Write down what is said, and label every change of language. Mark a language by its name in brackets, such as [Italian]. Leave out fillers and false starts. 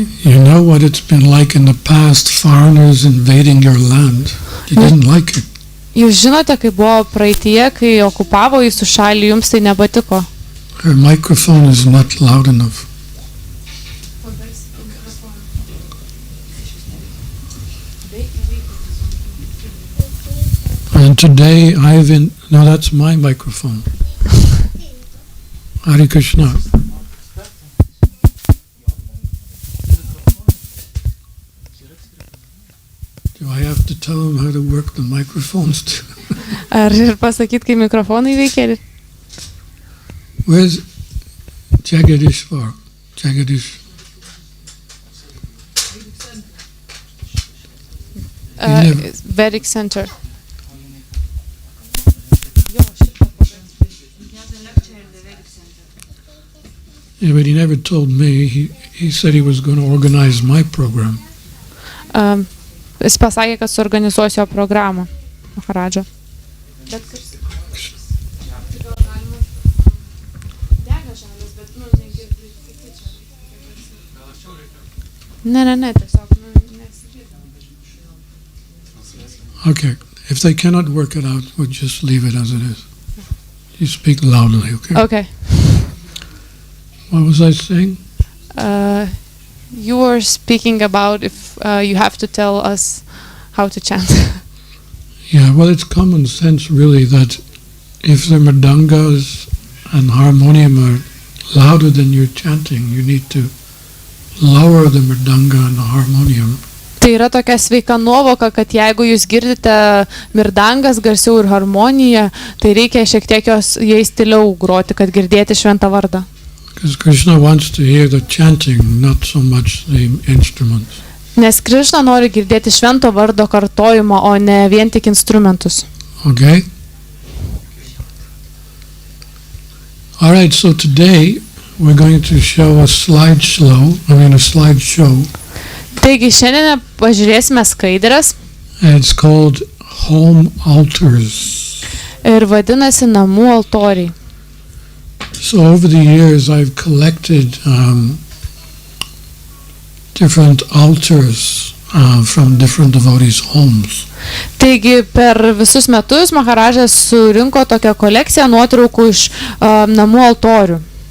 [English] You know what it's been like in the past, foreigners invading your land. You didn't like it. [Lithuanian] Jūs žinote, kai buvo praeityje, kai okupavo jūsų šalį, jums tai nepatiko. [English] Her microphone is not loud enough. And today no, that's my microphone. Hare Krishna. Do I have to tell them how to work the microphones too? [Lithuanian] Ar ir pasakyt, kai mikrofonai veikia? [English] Where's Jagadish for? Jagadish. Vedic Center. Yeah, but he never told me. He said he was going to organize my program. [Lithuanian] Jis pasakė, kad suorganizuos jo programą, Maharaja. Ne, tiesiog [English] Okay, if they cannot work it out, we'll just leave it as it is. You speak loudly, okay? Okay. What was I saying? You were speaking about if you have to tell us how to chant. Yeah, well, it's common sense, really, that if the mridangas and harmonium are louder than you're chanting, you need to lower the mridanga and the harmonium. [Lithuanian] Tai yra tokia sveika nuovoka, kad jeigu jūs girdite mirdangas garsiau ir harmoniją, tai reikia šiek tiek jais tyliau groti, kad girdėti šventą vardą. [English] Because Krishna wants to hear the chanting, not so much the instruments. [Lithuanian] Nes Krishna nori girdėti švento vardo kartojimą, o ne vien tik instrumentus. [English] Okay? All right, so today we're going to show a slideshow. [Lithuanian] Taigi šiandien pažiūrėsime skaidres. [English] It's called Home Altars. [Lithuanian] Ir vadinasi namų altoriai. [English] So over the years I've collected different altars from different devotees' homes. [Lithuanian] Taigi per visus metus Maharajas surinko tokią kolekciją nuotraukų iš namų altorių.